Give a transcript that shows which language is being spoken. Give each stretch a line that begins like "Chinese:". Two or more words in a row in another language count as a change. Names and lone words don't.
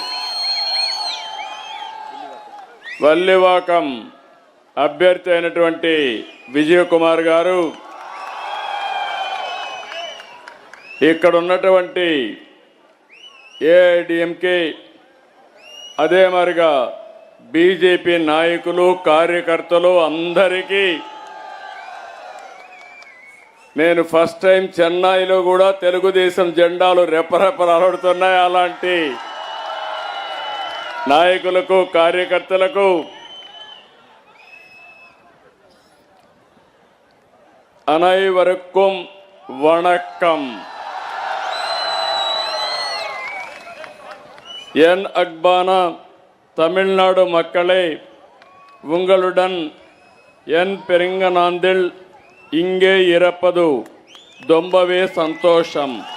Telugu: వల్లివాకం అభ్యర్థి అయినటువంటి విజయ్ కుమార్ గారు, ఇక్కడ ఉన్నటువంటి ఏఐడిఎంకే అదే మరిగా బీజేపీ నాయకులు కార్యకర్తలు అందరికీ నేను
English: first time
Telugu: చెన్నైలో కూడా తెలుగుదేశం జెండాలు రెపరెపలాడుతున్నాయి. అలాంటి నాయకులకు కార్యకర్తలకు
Tamil: அனைவருக்கும் வணக்கம். என் அன்பான தமிழ்நாடு மக்களே, உங்களுடன் என் பெருங்கநாந்தில் இங்கே இருப்பது ரொம்பவே சந்தோஷம்.